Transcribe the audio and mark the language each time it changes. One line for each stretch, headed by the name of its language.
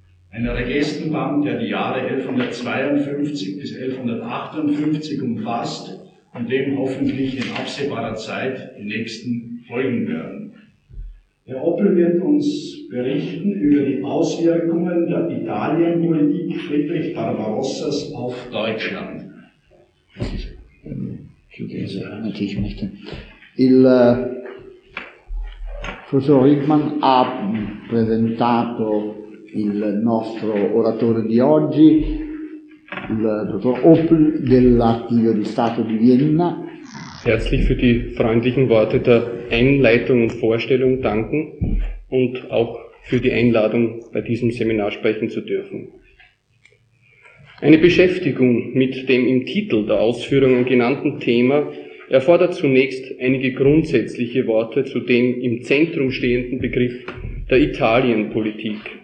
German: Ein Regestenband, der die Jahre 1152 bis 1158 umfasst und dem hoffentlich in absehbarer Zeit die nächsten folgen werden. Herr Oppel wird uns berichten über die Auswirkungen der Italienpolitik Friedrich Barbarossas auf Deutschland. Ich möchte
Italian: il professor Hickmann ha presentato il nostro oratore di oggi, il dottor Oppel dell'Archivio di Stato di Vienna.
German: Herzlich für die freundlichen Worte der Einleitung und Vorstellung danken und auch für die Einladung, bei diesem Seminar sprechen zu dürfen. Eine Beschäftigung mit dem im Titel der Ausführungen genannten Thema erfordert zunächst einige grundsätzliche Worte zu dem im Zentrum stehenden Begriff der Italienpolitik.